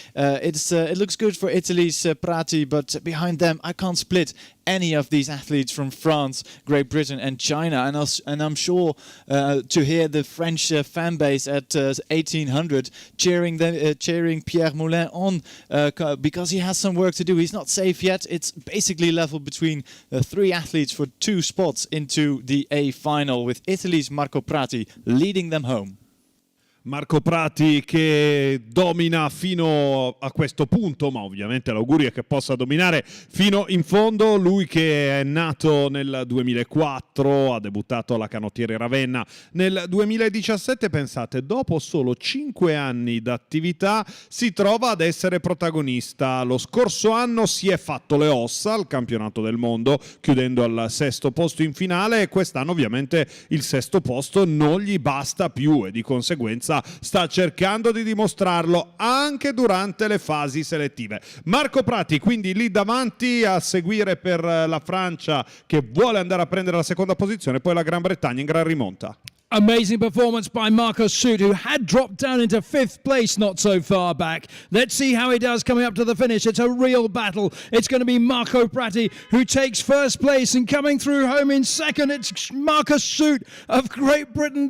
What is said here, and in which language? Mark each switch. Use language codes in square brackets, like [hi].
[en] It looks good for Italy's Prati, but behind them I can't split any of these athletes from France, Great Britain and China, and I'm sure to hear the French fan base at 1800 cheering Pierre Molin on, because he has some work to do. He's not safe yet. It's basically level between 3 athletes for 2 spots into the A final, with Italy's Marco Prati leading them home. [it] Marco Prati che domina fino a questo punto, ma ovviamente l'augurio è che possa dominare fino in fondo. Lui che è nato nel 2004, ha debuttato alla Canottieri Ravenna nel 2017, pensate, dopo solo 5 anni d'attività si trova ad essere protagonista. Lo scorso anno si è fatto le ossa al campionato del mondo, chiudendo al 6° posto in finale, e quest'anno ovviamente il 6° posto non gli basta più e di conseguenza partenza, sta cercando di dimostrarlo anche durante le fasi selettive. Marco Prati quindi lì davanti a seguire per la Francia che vuole andare a prendere la seconda posizione, poi la Gran Bretagna in gran rimonta. [en] Amazing performance by Marcus Soot, who had dropped down into 5th place not so far back. Let's see how he does coming up to the finish. It's a real battle. It's going to be Marco Prati who takes first place, and coming through home in second, it's Marcus Soot of Great Britain.